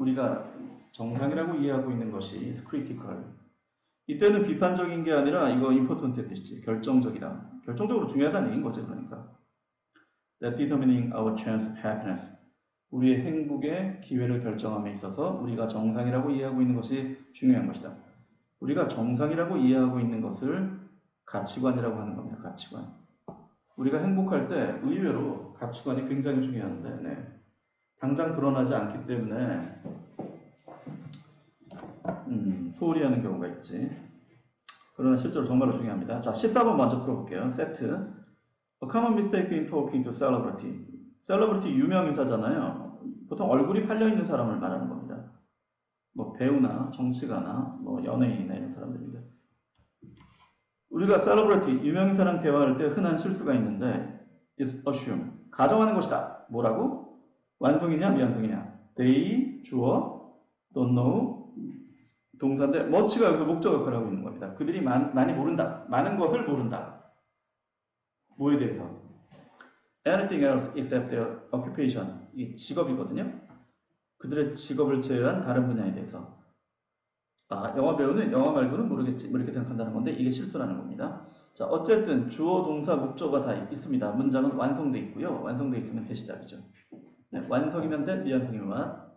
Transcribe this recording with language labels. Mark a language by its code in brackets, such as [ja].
[ko] 우리가 정상이라고 이해하고 있는 것이 [en] is critical. [ko] 이때는 비판적인 게 아니라 이거 important의 뜻이지. 결정적이다. 결정적으로 중요하다는 얘기인 거지, 그러니까. [en] That determining our chance of happiness. [ko] 우리의 행복의 기회를 결정함에 있어서 우리가 정상이라고 이해하고 있는 것이 중요한 것이다. 우리가 정상이라고 이해하고 있는 것을 가치관이라고 하는 겁니다. 가치관. 우리가 행복할 때 의외로 가치관이 굉장히 중요한데 네. 당장 드러나지 않기 때문에 소홀히 하는 경우가 있지. 그러나 실제로 정말로 중요합니다. 자, 14번 먼저 풀어볼게요. 세트. [en] A common mistake in talking to celebrity. [ko] 셀러브리티 유명인사잖아요. 보통 얼굴이 팔려있는 사람을 말하는 겁니다. 뭐 배우나 정치가나 뭐 연예인이나 이런 사람들입니다. 우리가 셀러브리티 유명인사랑 대화할 때 흔한 실수가 있는데 [en] is assume [ko] 가정하는 것이다. 뭐라고? 완성이냐 미완성이냐. they 주어 [en] don't know [ko] 동사인데 much가 여기서 목적 역할을 하고 있는 겁니다. 그들이 많이 모른다. 많은 것을 모른다. 뭐에 대해서? [en] anything else except their occupation. [ko] 이 직업이거든요. 그들의 직업을 제외한 다른 분야에 대해서. 영어 배우는 영어 말고는 모르겠지, 뭐 이렇게 생각한다는 건데 이게 실수라는 겁니다. 자, 어쨌든 주어, 동사, 목적어가 다 있습니다. 문장은 완성돼 있고요. 완성돼 있으면 대시답이죠. 네, 완성이면 돼, 미완성이면 와.